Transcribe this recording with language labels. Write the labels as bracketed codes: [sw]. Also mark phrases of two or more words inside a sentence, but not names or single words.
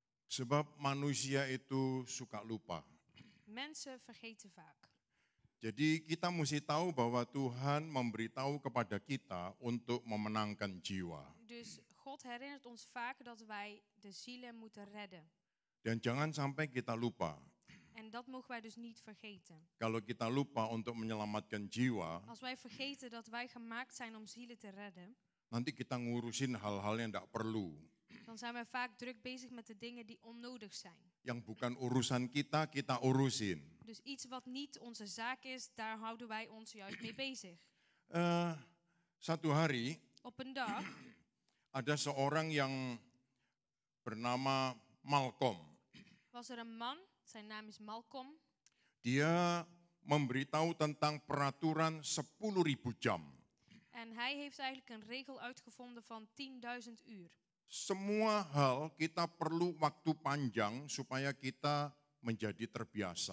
[id] Sebab manusia itu suka lupa. [nl] Mensen vergeten vaak. [id] Jadi kita mesti tahu bahwa Tuhan memberitahu kepada kita untuk memenangkan jiwa. [nl] Dus God herinnert ons vaak dat wij de zielen moeten redden. [id] Dan jangan sampai kita lupa. [nl] En dat mogen wij dus niet vergeten. [id] Kalau kita lupa untuk menyelamatkan jiwa, [nl] Als wij vergeten dat wij gemaakt zijn om zielen te redden, [id] nanti kita ngurusin hal-hal yang tidak perlu. [nl] dan zijn wij vaak druk bezig met de dingen die onnodig zijn. [id] Yang bukan urusan kita, kita urusin. [nl] Dus iets wat niet onze zaak is, daar houden wij ons juist mee bezig. [id] Satu hari [nl] Op een dag [id] ada seorang yang bernama Malcolm. [nl] was er een man, zijn naam is Malcolm. [id] Dia memberitahu tentang peraturan 10.000 jam. [nl] En hij heeft eigenlijk een regel uitgevonden van 10.000 uur. [id] Semua hal kita perlu waktu panjang supaya kita menjadi terbiasa.